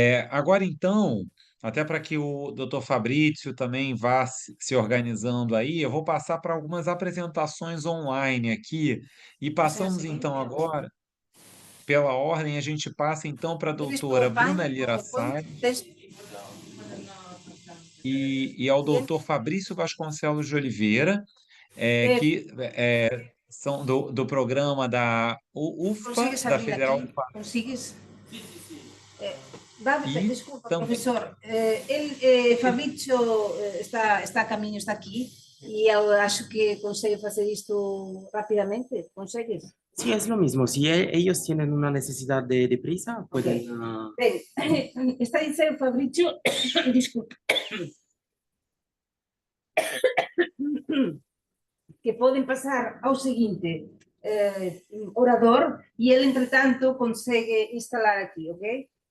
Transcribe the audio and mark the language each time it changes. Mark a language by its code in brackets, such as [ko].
[pt] Agora, então, até para que o doutor Fabrício também vá se organizando aí, eu vou passar para algumas apresentações online aqui, e passamos, então, agora, pela ordem, a gente passa, então, para a doutora Bruna Lira Salles e ao doutor Fabrício Vasconcelos de Oliveira, que são do programa da UFPA, da Federal do Paraná. Consigues? Desculpa, Também, professor. Fabrício está a caminho, está aqui, e eu acho que consegue fazer isto rapidamente. Consegues? [es] Sí, es lo mismo. Si ellos tienen una necesidad de prisa, pueden... [pt] Bem, está a dizer o Fabrício, desculpa, que podem passar ao seguinte orador e ele, entretanto, consegue instalar aqui, ok?